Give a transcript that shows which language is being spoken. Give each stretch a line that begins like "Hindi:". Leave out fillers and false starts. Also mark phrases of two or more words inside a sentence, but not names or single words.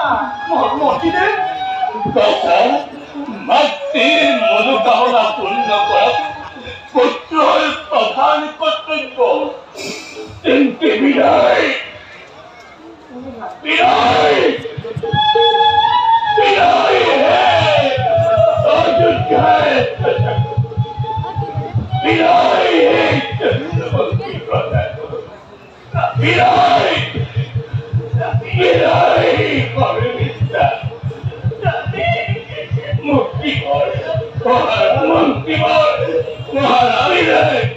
Assamese: মতিদে মাতৃৰ মনোকামনা পূৰ্ণ কৰা পুত্ৰৰ প্ৰধান কৰ্তব্য তেন্তে বিদায়
Bangla: বিদায় বিদায় হে অযোধ্যায় বিদায় হে চন্দ্রমুখী প্রধান বিদায় বিদায় পরমিতা মুক্তি কর মুক্তি কর মহারাজ